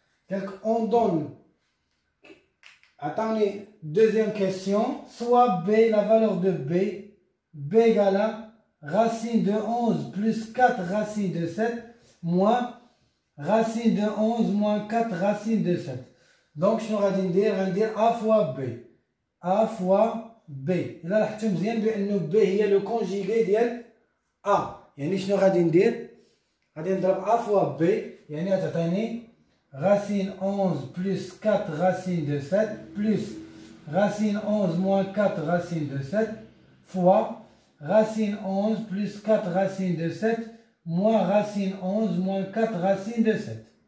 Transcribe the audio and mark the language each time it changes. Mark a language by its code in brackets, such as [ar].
[fr] Donc on donne, attendez, deuxième question, soit B, la valeur de B égale à racine de 11 plus 4 racines de 7 moins racine de 11 moins 4 racines de 7. Donc je vais dire A fois B. A fois B. [ar] إلا لاحظتوا مزيان بأنه B هي لو كونجيغي ديال A. يعني شنو غادي ندير؟ غادي نضرب [fr] A فوا B، [ar] يعني غتعطيني [fr] racine 11 plus 4 racine de 7 plus racine 11 moins 4 racine de 7 fois racine 11 plus 4 racine de 7 moins racine 11 moins 4 racine de 7.